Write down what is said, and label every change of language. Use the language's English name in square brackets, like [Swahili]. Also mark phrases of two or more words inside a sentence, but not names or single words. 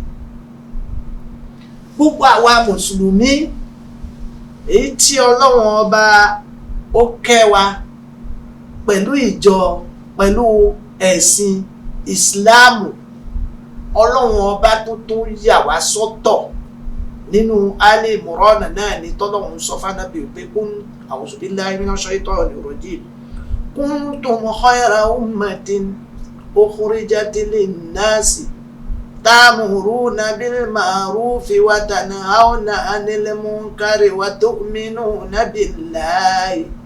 [Yoruba] Gbogbo àwa mùsùlùmí èyí tí Ọlọ́run ọba ó kẹ́ wa pẹ̀lú ìjọ, pẹ̀lú ẹ̀sìn Ìsìláàmù, ọlọ́run ọba tó yà wá sọ́tọ̀ nínú Ali Imran náà ní tọ́lọ́run sọ fánàbí pé kún [Arabic] أعوذ بالله من الشيطان الرجيم كنتم خير أمة أخرجت للناس تأمرون بالمعروف وتنهون عن المنكر وتؤمنون بالله.